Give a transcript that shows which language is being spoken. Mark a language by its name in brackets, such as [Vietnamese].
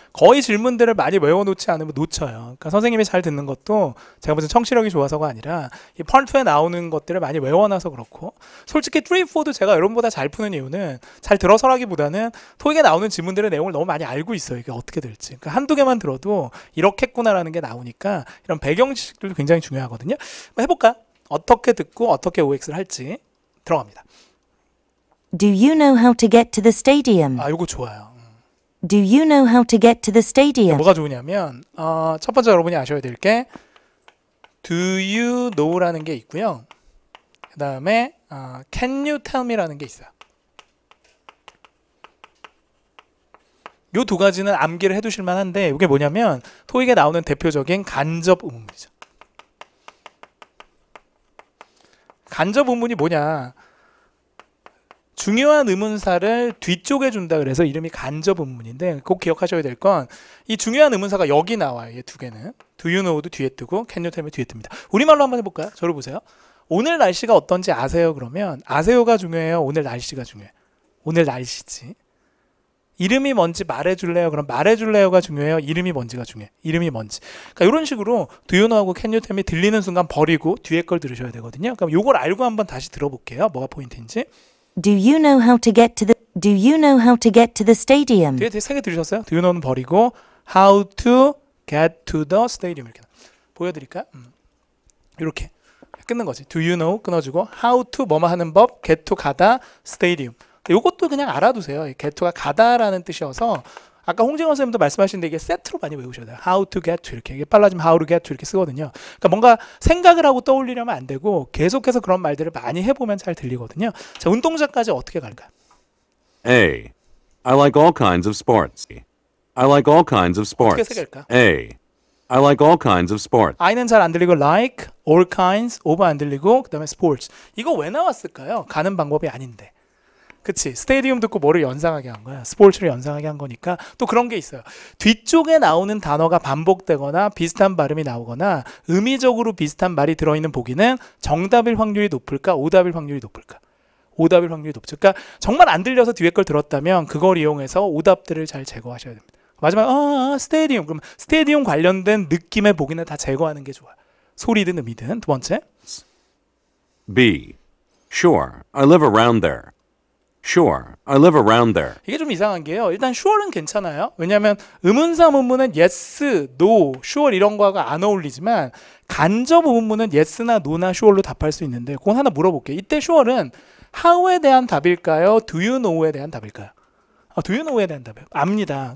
[Korean] 거의 질문들을 많이 외워놓지 않으면 놓쳐요. 그러니까 선생님이 잘 듣는 것도 제가 무슨 청취력이 좋아서가 아니라 이 펄트에 나오는 것들을 많이 외워놔서 그렇고 솔직히 3, 4도 제가 여러분보다 잘 푸는 이유는 잘 들어서라기보다는 토익에 나오는 질문들의 내용을 너무 많이 알고 있어요. 이게 어떻게 될지. 그러니까 한두 개만 들어도 이렇게 했구나라는 게 나오니까 이런 배경 지식들도 굉장히 중요하거든요. 한번 해볼까? 어떻게 듣고 어떻게 OX를 할지 들어갑니다. [English] Do you know how to get to the stadium? [Korean] 아, 요거 좋아요. [English] Do you know how to get to the stadium? [Korean] 뭐가 좋으냐면 첫 번째 여러분이 아셔야 될 게 [English] Do you know [Korean] 라는 게 있고요. 그 다음에 [English] Can you tell me [Korean] 라는 게 있어요. 요 두 가지는 암기를 해두실 만한데 이게 뭐냐면 토익에 나오는 대표적인 간접 의문문이죠. 간접 의문문이 뭐냐? 중요한 의문사를 뒤쪽에 준다 그래서 이름이 간접 의문문인데 꼭 기억하셔야 될 건 이 중요한 의문사가 여기 나와요. 이 두 개는. [English] Do you know [Korean] 도 뒤에 뜨고 [English] Can you tell me [Korean] 뒤에 뜹니다. 우리말로 한번 해볼까요? 저를 보세요. 오늘 날씨가 어떤지 아세요? 그러면 아세요가 중요해요? 오늘 날씨가 중요해요? 오늘 날씨지. 이름이 뭔지 말해줄래요? 그럼 말해줄래요가 중요해요? 이름이 뭔지가 중요해요? 이름이 뭔지. 그러니까 이런 식으로 [English] Do you know [Korean] 하고 [English] Can you tell me [Korean] 들리는 순간 버리고 뒤에 걸 들으셔야 되거든요. 그럼 이걸 알고 한번 다시 들어볼게요. 뭐가 포인트인지. [English] Do you know how to get to the Do you know how to get to the stadium? [Korean] 뒤에 세 개 들으셨어요? [English] Do you know는 [Korean] 버리고 [English] How to get to the stadium [Korean] 이렇게 보여드릴까요? 이렇게 끊는 거지. [English] Do you know [Korean] 끊어주고 [English] How to [Korean] 뭐뭐 하는 법 [English] Get to [Korean] 가다 stadium. 이것도 그냥 알아두세요. get to가 가다라는 뜻이어서 아까 홍진원 선생님도 말씀하시는데 이게 세트로 많이 외우셔야 돼요. [English] How to get to [Korean] 이렇게 이게 빨라지면 [English] how to get to [Korean] 이렇게 쓰거든요. 그러니까 뭔가 생각을 하고 떠올리려면 안 되고 계속해서 그런 말들을 많이 해보면 잘 들리거든요. 자, 운동장까지 어떻게 갈까요? [English] A. I like all kinds of sports. I like all kinds of [Korean] 어떻게 [English] sports. [Korean] 새길까? [English] A. I like all kinds of sports. [Korean] I는 잘 안 들리고 like, all kinds, of 안 들리고 그 다음에 sports. 이거 왜 나왔을까요? 가는 방법이 아닌데. 그치? 스테디움 듣고 뭐를 연상하게 한 거야? 스포츠를 연상하게 한 거니까 또 그런 게 있어요. 뒤쪽에 나오는 단어가 반복되거나 비슷한 발음이 나오거나 의미적으로 비슷한 말이 들어있는 보기는 정답일 확률이 높을까? 오답일 확률이 높을까? 오답일 확률이 높죠. 그러니까 정말 안 들려서 뒤에 걸 들었다면 그걸 이용해서 오답들을 잘 제거하셔야 됩니다. 마지막 스테디움. 그럼 스테디움 관련된 느낌의 보기는 다 제거하는 게 좋아요. 소리든 의미든. 두 번째. [English] B. Sure, I live around there. Sure, I live around there. [Korean] 이게 좀 이상한 게요. 일단 sure는 괜찮아요. 왜냐하면 의문사 문문은 yes, no, sure 이런 거가 안 어울리지만 간접 의문문은 yes나 no나 sure로 답할 수 있는데 그건 하나 물어볼게요. 이때 sure는 how에 대한 답일까요? [English] Do you know [Korean] 에 대한 답일까요? Do you know에 대한 답이에요. 압니다.